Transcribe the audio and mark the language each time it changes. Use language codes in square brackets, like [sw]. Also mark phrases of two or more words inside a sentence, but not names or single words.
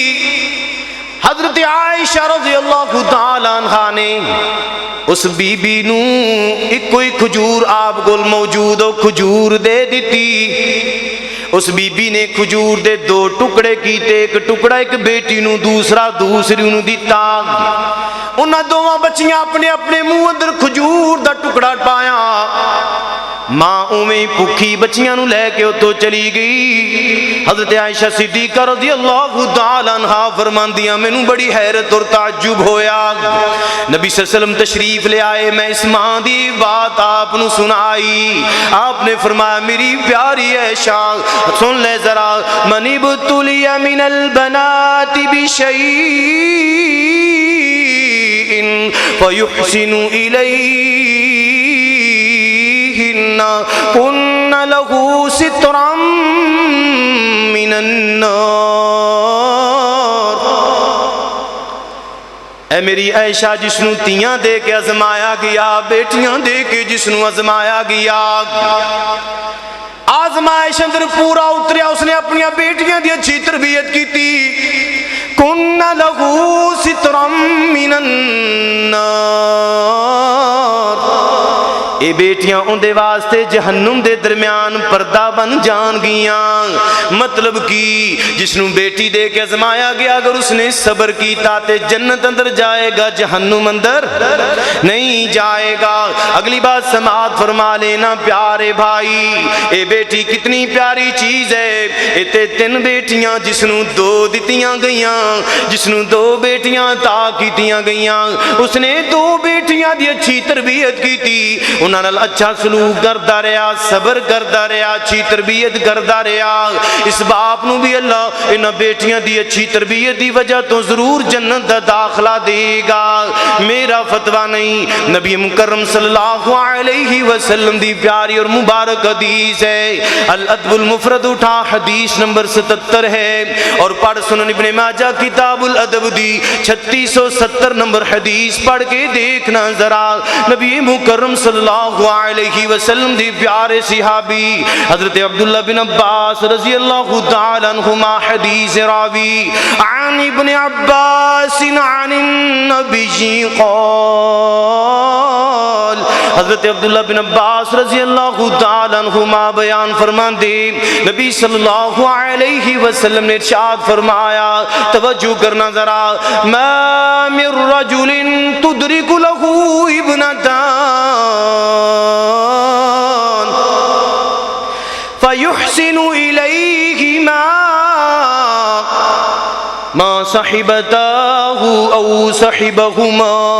[pa] حضرت عائشہ [ar] رضی اللہ تعالی عنہ [pa] نے اس بی بی نو ایک کوئی کھجور آپ کو موجود ہو کھجور دے دیتی. اس بی بی نے کھجور دے 2 ٹکڑے کیتے، ایک ٹکڑا ایک بیٹی نو، دوسرا دوسری نو دیتا. انہاں دوواں بچیاں اپنے اپنے منہ اندر کھجور دا ٹکڑا پایا. ماں اویں بھوکھی بچیاں نو لے کے اتوں چلی گئی. حضرت عائشہ صدیقہ [ar] رضی اللہ تعالی عنہا [pa] فرماندیاں، مینوں بڑی حیرت اور تعجب ہویا. نبی [ar] صلی اللہ علیہ وسلم [pa] تشریف لے آئے، میں اس ماں دی بات آپ نو سنائی. آپ نے فرمایا، میری پیاری عائشہ سن لے ذرا، [ar] من ابتلی من البنات بشیء فیحسن الیہن کن لہ سترا من النار. [pa] اے میری عائشہ، جس نو تیاں دے کے ازمایا گیا، بیٹیاں دے کے جس نو ازمایا گیا، آزمائش اندر پورا اتریا، اس نے اپنی بیٹیاں دی اچھی تربیت کی تھی. [ar] کن لہو سترا من النار، [pa] یہ بیٹیاں اندے واسطے جہنم دے درمیان پردہ بن جان گیاں۔ مطلب کی جس نو بیٹی دے کے ازمایا گیا اگر اس نے صبر کیتا تے جنت اندر جائے گا، جہنم اندر نہیں جائے گا۔ اگلی بات سماعت فرما لینا پیارے بھائی، اے بیٹی کتنی پیاری چیز ہے۔ اتے 3 بیٹیاں جس نو 2 دتیاں گئیاں، جس نو 2 بیٹیاں عطا کیتیاں گئیاں، اس نے 2 بیٹیاں دی اچھی تربیت کی تھی، انہاں نال اچھا سلوک کردا رہیا، صبر کردا رہیا، اچھی تربیت کردا رہیا۔ اس باپ نو بھی اللہ انہاں بیٹیاں دی اچھی تربیت دی وجہ تو ضرور جنت دا داخلہ دے گا۔ میرا فتویٰ نہیں، نبی مکرم [ar] صلی اللہ علیہ وسلم [pa] دی پیاری اور مبارک حدیث ہے۔ الادب المفرد اٹھا حدیث نمبر 77 ہے، اور پڑھ سنن ابن ماجہ کتاب الادب دی 3670 نمبر حدیث پڑھ کے دیکھنا ذرا۔ نبی مکرم [ar] صلی اللہ علیہ وسلم [pa] دی پیارے صحابی حضرت عبداللہ بن عباس [ar] رضی اللہ تعالی عنہما [pa] حدیث راوی [ar] عن ابن عباس عن النبی قال، [pa] حضرت عبداللہ بن عباس [ar] رضی اللہ تعالی عنہما [pa] بیان فرماندے نبی [ar] صلی اللہ علیہ وسلم [pa] نے ارشاد فرمایا، توجہ کرنا ذرا، [ar] ما من رجل تدرک له ابنتان فيحسن إليهما ما صحبتاه أو صحبهما